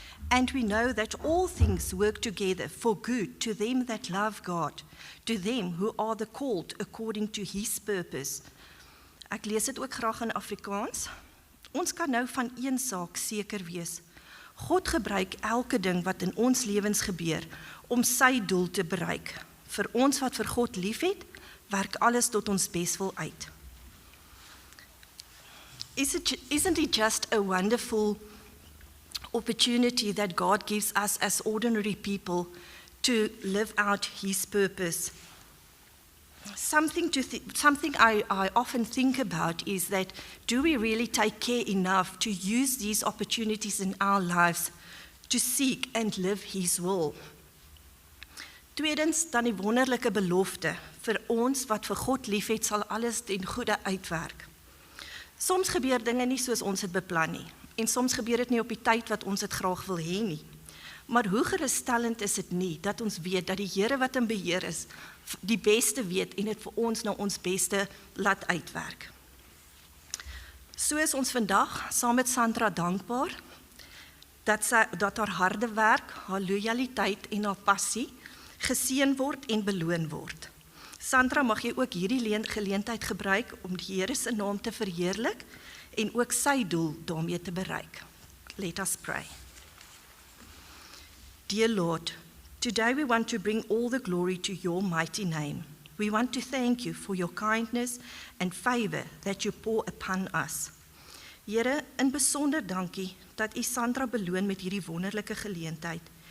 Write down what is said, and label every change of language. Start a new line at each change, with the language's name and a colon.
English: And we know that all things work together for good to them that love God, to them who are the called according to His purpose.
Afrikaans: Ek lees dit ook graag in Afrikaans. Ons kan nou van een saak seker wees. God gebruik elke ding wat in ons lewens gebeur om sy doel te bereik. Vir ons wat vir God liefhet, werk alles tot ons beswil uit.
English: Isn't it just a wonderful opportunity that God gives us as ordinary people to live out His purpose? Something I often think about is that, do we really take care enough to use these opportunities in our lives to seek and live His will?
Afrikaans: Tweedens, dan die wonderlike belofte, vir ons wat vir God liefhet, sal alles ten goeie uitwerk. Soms gebeur dinge nie soos ons het beplan nie, en soms gebeur dit nie op die tyd wat ons dit graag wil hê nie. Maar hoe geruststellend is dit nie, dat ons weet dat die Here wat in beheer is, die beste weet en dit vir ons nou ons beste laat uitwerk. So is ons vandag saam met Sandra dankbaar, dat haar harde werk, haar loyaliteit en haar passie geseën word en beloon word. Sandra, mag jy ook hierdie geleentheid gebruik om die Here se naam te verheerlik en ook sy doel daarmee te bereik.
English: Let us pray. Dear Lord, today we want to bring all the glory to your mighty name. We want to thank you for your kindness and favor that you pour upon us.
Afrikaans: Here, in besonder dankie dat u Sandra beloon met hierdie wonderlike geleentheid.